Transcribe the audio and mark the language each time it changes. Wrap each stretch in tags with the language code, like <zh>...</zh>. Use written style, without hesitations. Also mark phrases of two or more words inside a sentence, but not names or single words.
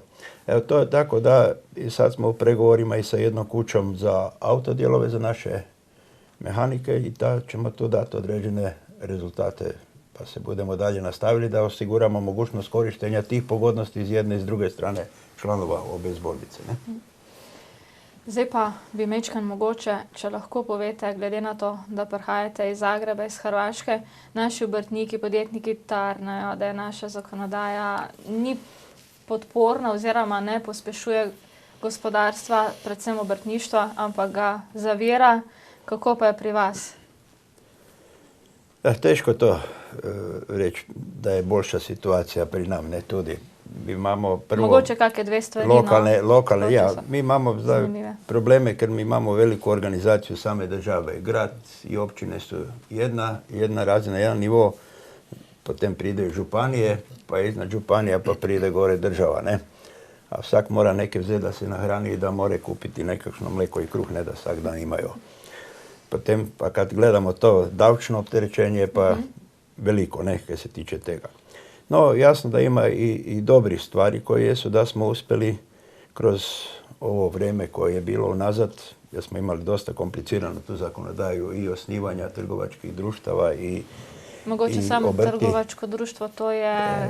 <hr>Evo, to je tako da i sad smo u pregovorima i sa jednom kućom za autodijelove za naše mehanike i da ćemo tu dati određene rezultate pa se budemo dalje nastavili da osiguramo mogućnost korištenja tih pogodnosti iz jedne i s druge strane članova obe zbornice. Ne?</hr> <sl>Zdaj pa bi mečkan mogoče, če lahko povete, glede na to, da prihajate iz Zagreba, iz Hrvaške, naši obrtniki, podjetniki tarnajo, da je naša zakonodaja ni podporna oziroma ne pospešuje gospodarstva, predvsem obrtništva, ampak ga zavira. Kako pa je pri vas?</sl> <hr>Teško to reći da je boljša situacija pri nam, ne tudi. Mi imamo prvo mogoče kakve dve stvari. Lokalne, ja. Mi imamo probleme, ker mi imamo veliku organizaciju same države. Grad i općine su jedna razina, jedan nivo, potem pride županije, pa iznad županija pa pride gore država, ne? A vsak mora neke vzeti da se nahrani i da more kupiti nekakšno mleko i kruh, ne da vsak dan imaju. Potem, pa kad gledamo to davčno opterećenje, pa veliko, ne, kaj se tiče tega. No, jasno da ima i dobrih stvari koje jesu da smo uspjeli kroz ovo vrijeme koje je bilo unazad, jer smo imali dosta komplicirano tu zakonodaju i osnivanja trgovačkih društava i mogoče samo trgovačko društvo, to je</hr>